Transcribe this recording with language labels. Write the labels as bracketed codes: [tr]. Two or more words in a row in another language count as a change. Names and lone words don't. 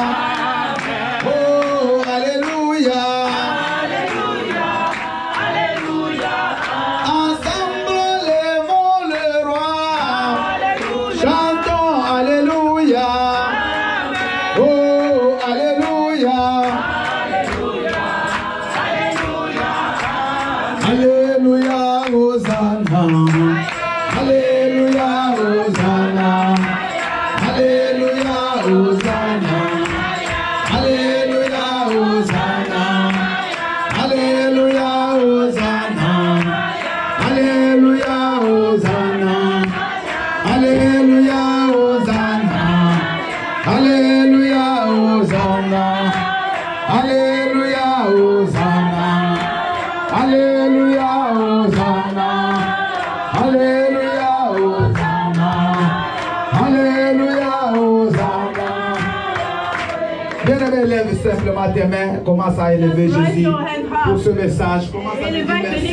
[fr] Oh, Alléluia. Ensemble levons le roi. Chantons Alléluia. Oh, Alléluia. Alléluia, Hosanna. Alléluia, Hosanna. Alléluia, Hosanna. Alléluia, Hosanna. Alléluia, Hosanna. Alléluia, Hosanna. Alléluia, Hosanna. Alléluia, Hosanna. Alléluia, Hosanna. Alléluia, Hosanna. Alléluia, Hosanna. Alléluia, Hosanna. Bien-aimé, lève simplement tes mains. Commence à élever [en] Raise [fr] Jésus [en] your hand high. [fr] pour ce message. Commence à [en] And [fr] lui dire [en] invite the [fr] merci.